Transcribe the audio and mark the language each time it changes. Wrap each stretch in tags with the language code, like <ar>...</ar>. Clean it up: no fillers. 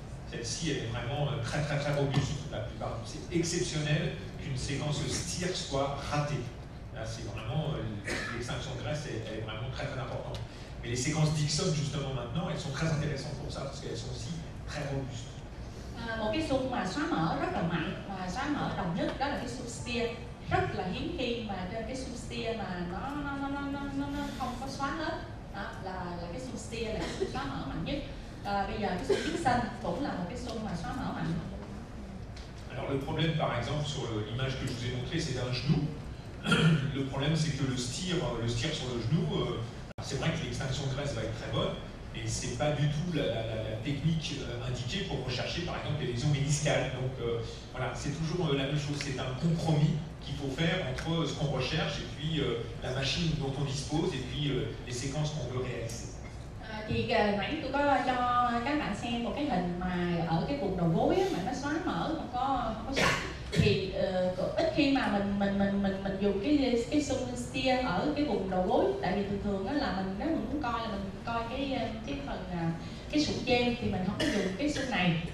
<fr>Celle-ci, elle est vraiment très robuste la plupart. C'est exceptionnel qu'une séquence steer soit ratée. Là, c'est vraiment, l'extinction de graisse, elle est vraiment très importante. Mais les séquences Dixon, justement, maintenant, elles sont très intéressantes pour ça, parce qu'elles sont aussi très robustes.</fr> <vi>Một cái xung mà xóa mỡ rất là mạnh và xóa mỡ đồng nhất đó là cái xung steer, rất là hiếm khi mà trên cái xung steer mà nó không có xóa hết. Đó là cái xung steer là cái xung xóa mỡ mạnh nhất. Bây giờ cái xung Dixon cũng là một cái xung mà xóa mỡ mạnh.</vi> <fr>Alors le problème par exemple sur l'image que je vous ai montrée, c'est d'un genou. Le problème c'est que le steer sur le genou, c'est vrai que l'extinction de graisse va être très bonne, mais c'est pas du tout la technique indiquée pour rechercher par exemple des lésions méniscales. Donc voilà, c'est toujours la même chose, c'est un compromis qu'il faut faire entre ce qu'on recherche et puis la machine dont on dispose et puis les séquences qu'on veut réaliser.</fr> <vi>Thì nãy tôi có cho các bạn xem một cái hình mà ở cái vùng đầu gối mà nó xóa mỡ không có sạch, thì ít khi mà mình dùng cái xung stia ở cái vùng đầu gối, tại vì thường thường á là mình nếu mình muốn coi là mình coi cái phần cái sụn trên thì mình không có dùng cái xương này.</vi>